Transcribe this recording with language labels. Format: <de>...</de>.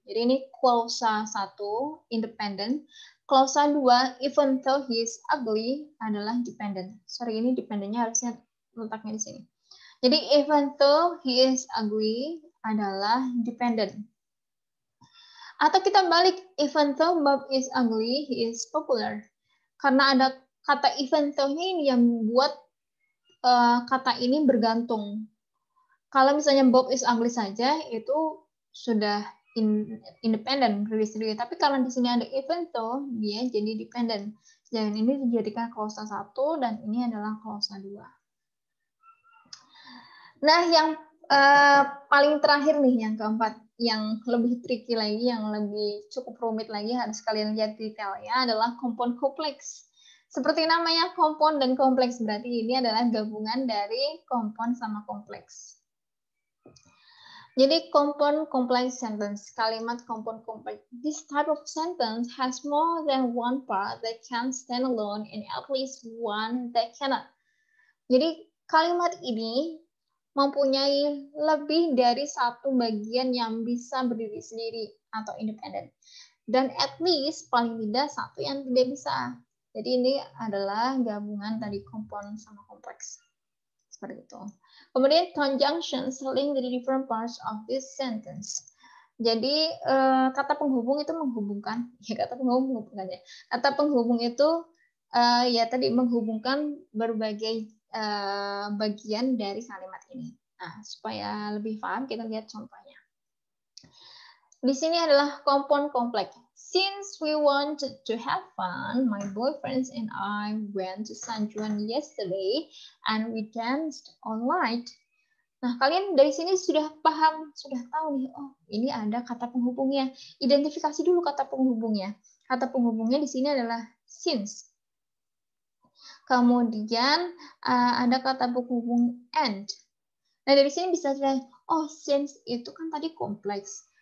<id>Jadi ini klausa 1 independent. Klausa 2,</id> <en>even though he is ugly</en> <id>adalah dependent. Sorry, ini dependentnya harusnya letaknya di sini. Jadi</id> <en>even though he is ugly</en> <id>adalah dependent. Atau kita balik,</id> <en>even though Bob is ugly, he is popular.</en> <id>Karena ada kata even though-nya ini yang membuat kata ini bergantung. Kalau misalnya</id> <en>Bob is ugly</en> <id>saja, itu sudah independen, berdiri sendiri. Tapi kalau di sini ada even though, dia jadi dependent. Dan ini dijadikan klausa 1 dan ini adalah klausa 2. Nah, yang paling terakhir nih, yang keempat, yang lebih tricky lagi, yang lebih cukup rumit lagi, harus kalian lihat detailnya adalah compound kompleks. Seperti namanya compound dan kompleks, berarti ini adalah gabungan dari compound sama kompleks. Jadi compound complex sentence, kalimat compound complex.</id> <en>This type of sentence has more than one part that can stand alone and at least one that cannot.</en> <id>Jadi kalimat ini mempunyai lebih dari satu bagian yang bisa berdiri sendiri atau independen. Dan at least paling tidak satu yang tidak bisa. Jadi ini adalah gabungan tadi kompon sama kompleks. Seperti itu. Kemudian</id> <en>conjunctions link the different parts of this sentence.</en> <id>Jadi kata penghubung itu menghubungkan, ya kata penghubung menghubungkannya. Kata penghubung itu ya tadi menghubungkan berbagai bagian dari kalimat ini. Nah, supaya lebih paham kita lihat contohnya. Di sini adalah kompon kompleks.</id> <en>Since we wanted to have fun, my boyfriends and I went to San Juan yesterday and we danced all night.</en> <id>Nah, kalian dari sini sudah paham, sudah tahu nih, oh ini ada kata penghubungnya. Identifikasi dulu kata penghubungnya. Kata penghubungnya di sini adalah since. Kemudian ada kata penghubung and. Nah, dari sini bisa dilihat, oh since itu kan tadi kompleks.</id>